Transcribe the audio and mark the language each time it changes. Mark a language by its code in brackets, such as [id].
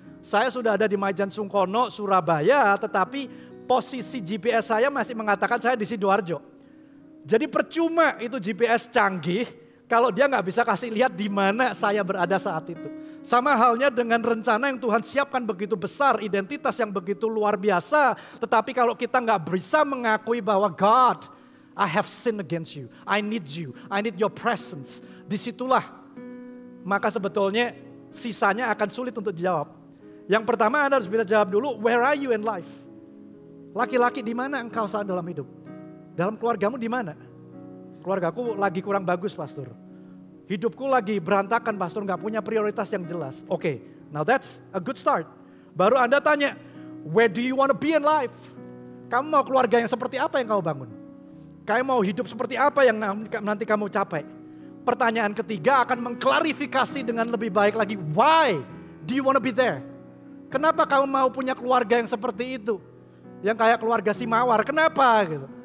[id] Saya sudah ada di Majen Sungkono, Surabaya, tetapi posisi GPS saya masih mengatakan saya di Sidoarjo. Jadi percuma itu GPS canggih kalau dia nggak bisa kasih lihat di mana saya berada saat itu. Sama halnya dengan rencana yang Tuhan siapkan begitu besar, identitas yang begitu luar biasa. Tetapi kalau kita nggak bisa mengakui bahwa [en] God, I have sinned against you, I need your presence. [id] Disitulah maka sebetulnya sisanya akan sulit untuk dijawab. Yang pertama Anda harus bisa jawab dulu, [en] where are you in life? [id] Laki-laki, di mana engkau saat dalam hidup? Dalam keluargamu di mana? Keluargaku lagi kurang bagus, pastor. Hidupku lagi berantakan, pastor, nggak punya prioritas yang jelas. [en] Oke, now that's a good start. [id] Baru Anda tanya, [en] where do you want to be in life? [id] Kamu mau keluarga yang seperti apa yang kamu bangun? Kamu mau hidup seperti apa yang nanti kamu capai? Pertanyaan ketiga akan mengklarifikasi dengan lebih baik lagi, [en] why do you want to be there? [id] Kenapa kamu mau punya keluarga yang seperti itu? Yang kayak keluarga si Mawar, kenapa gitu?